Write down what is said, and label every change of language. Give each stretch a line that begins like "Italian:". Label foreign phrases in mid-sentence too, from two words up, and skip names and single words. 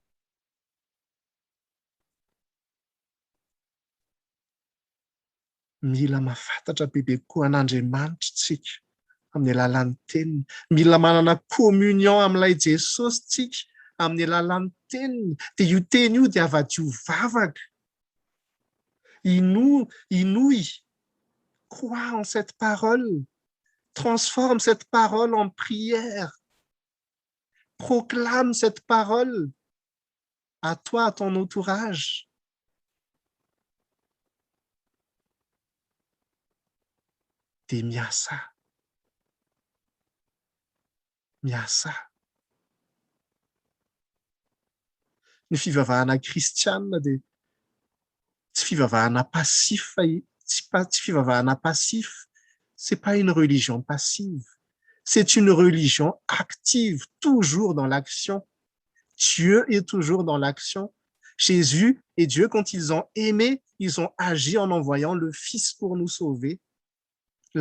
Malagasy: Mila mahafantatra bebe koa an'Andriamanitra tsika amin'ny alalan'ny teniny. Mila manana communion amin'ilay Jesosy tsika amin'ny alalan'ny teniny. Dia io teny io dia avadio vavaka.
French: Inouï, crois en cette parole, transforme cette parole en prière, proclame cette parole à toi, à ton entourage.
Malagasy: Dia miasa. Ny fivavahana kristianina dia tsy fivavahana passif, tsy fivavahana passif.
French: C'est pas une religion passive. C'est une religion active, toujours dans l'action. Dieu est toujours dans l'action. Jésus et Dieu, quand ils ont aimé, ils ont agi en envoyant le Fils pour nous sauver.